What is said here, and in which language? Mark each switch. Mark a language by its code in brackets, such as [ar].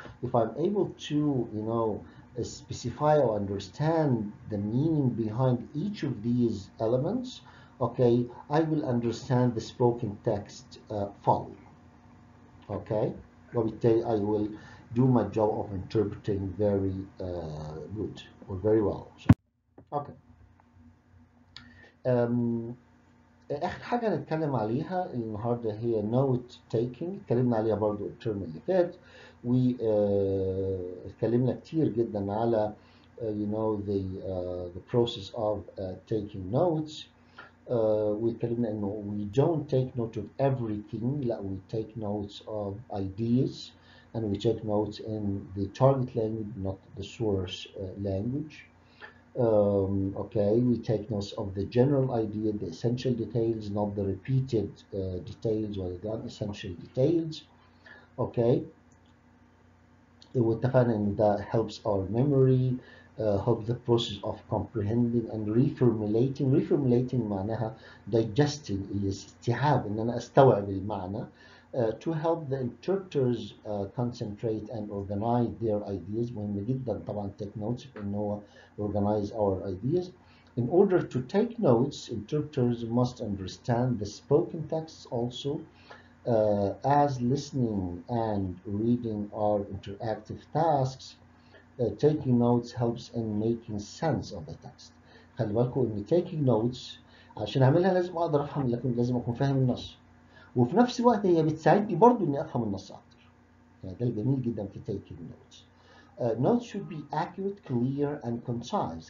[en] If I'm able to specify or understand the meaning behind each of these elements, okay, I will understand the spoken text fully. Okay, [ar] وبالتالي [en] I will do my job of interpreting very good or very well. Okay. [ar] آخر حاجة نتكلم عليها النهاردة هي note taking. اتكلمنا عليها برضو الترم اللي فات واتكلمنا كتير جدا على [en] the process of taking notes. [ar] واتكلمنا انه [en] we don't take note of everything, لا we take notes of ideas and we take notes in the target language, not the source language. Okay, we take notes of the general idea, the essential details, not the repeated details or the unessential details. Okay, [ar] واتفقنا ان ده [en] helps our memory, helps the process of comprehending and reformulating. [ar] Reformulating معناها digesting, الاستيعاب، ان انا استوعب المعنى. [en] To help the interpreters concentrate and organize their ideas. [ar] مهم جدا طبعا take notes ان هو [en] organize our ideas. In order to take notes, interpreters must understand the spoken texts also. As listening and reading are interactive tasks, taking notes helps in making sense of the text. [ar] خلي بالكم ان taking notes عشان اعملها لازم اقدر افهم، لكن لازم اكون فاهم النص، وفي نفس الوقت هي بتساعدني برضو اني افهم النص اكتر. يعني ده الجميل جدا في taking notes. [en] Notes should be accurate, clear and concise.